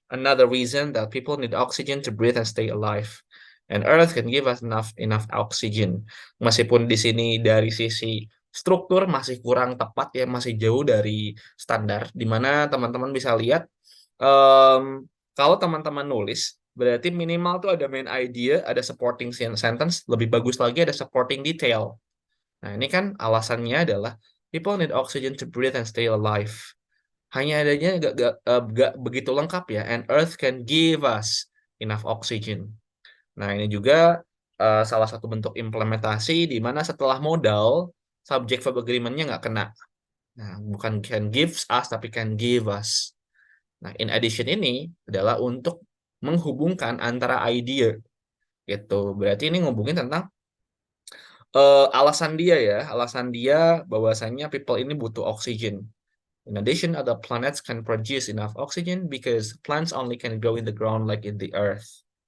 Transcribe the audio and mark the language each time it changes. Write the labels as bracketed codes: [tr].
[en] Another reason that people need oxygen to breathe and stay alive. And Earth can give us enough oxygen. [id] Meskipun di sini dari sisi struktur masih kurang tepat ya, masih jauh dari standar. Dimana teman-teman bisa lihat kalau teman-teman nulis berarti minimal tuh ada main idea, ada supporting sentence, lebih bagus lagi ada supporting detail. Nah, ini kan alasannya adalah [en] people need oxygen to breathe and stay alive. [id] Hanya adanya gak begitu lengkap ya, [en] and Earth can give us enough oxygen. [id] Nah, ini juga salah satu bentuk implementasi di mana setelah modal, subject verb agreement-nya nggak kena. Nah, bukan [en] can gives us, [id] tapi [en] can give us. [id] Nah, [en] in addition [id] ini adalah untuk menghubungkan antara idea gitu. Berarti ini ngubungin tentang alasan dia bahwasanya people ini butuh oxygen. [en] In addition, other planets can produce enough oxygen because plants only can grow in the ground like in the earth.